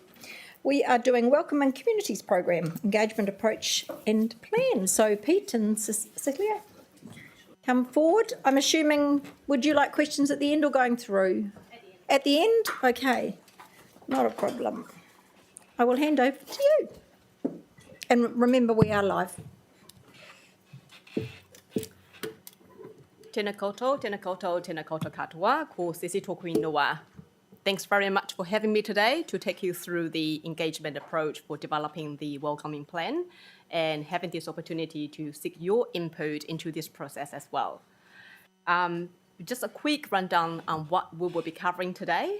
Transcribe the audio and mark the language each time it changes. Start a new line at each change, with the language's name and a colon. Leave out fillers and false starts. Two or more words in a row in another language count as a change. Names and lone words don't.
English: We are doing Welcome and Communities Program, Engagement Approach and Plan. So Pete and Cecilia, come forward. I'm assuming, would you like questions at the end or going through? At the end? Okay, not a problem. I will hand over to you. And remember, we are live.
Māori: Tēnā koutou, tēnā koutou, tēnā koutou katoa, ko Sisi tōku ingoa.
English: Thanks very much for having me today to take you through the engagement approach for developing the welcoming plan and having this opportunity to seek your input into this process as well. Just a quick rundown on what we will be covering today.